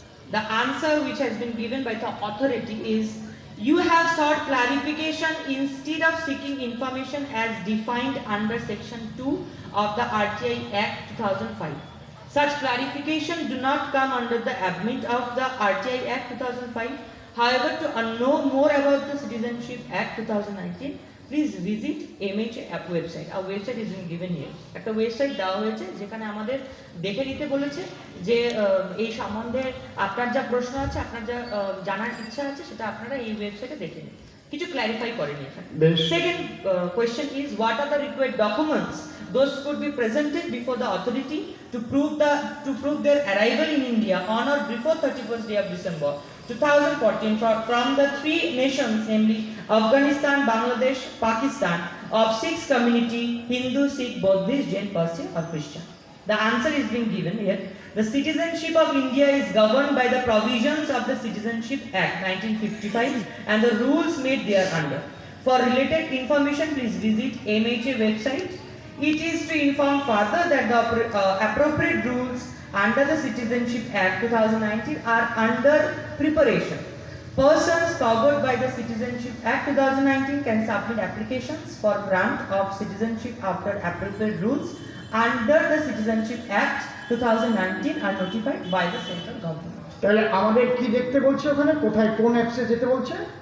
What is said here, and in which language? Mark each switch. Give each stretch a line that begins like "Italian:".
English: The answer which has been given by the authority is, you have sought clarification instead of seeking information as defined under section 2 of the RTI Act 2005. Such clarification do not come under the ambit of the RTI Act 2005. However, to know more about the Citizenship Act 2019, please visit MHA app website. Our website is given here.
Bangla: একটা website দেওয়া হয়েছে যেখানে আমাদের দেখে নিতে বলেছে যে এই সম্বন্ধে আপনার যা প্রশ্ন আছে, আপনার যা জানার ইচ্ছা আছে, সেটা আপনারা এই ওয়েবসাইটে দেখে নিন। কিছু ক্ল্যারিফাই করেনি এখানে।
English: Second question is, what are the required documents those could be presented before the authority to prove their arrival in India on or before 31st day of December 2014 from the 3 nations, namely Afghanistan, Bangladesh, Pakistan, of 6 community: Hindu, Sikh, Buddhist, Jain, Parsi or Christian? The answer is being given here. The citizenship of India is governed by the provisions of the Citizenship Act 1955 and the rules made thereunder. For related information, please visit MHA website. It is to inform further that the appropriate rules under the Citizenship Act 2019 are under preparation. Persons covered by the Citizenship Act 2019 can submit applications for grant of citizenship after appropriate rules under the Citizenship Act 2019 are notified by the central government.
Bangla: তাহলে আমাদের কি দেখতে বলছে ওখানে, কোথায় কোন অ্যাপসে যেতে বলছে?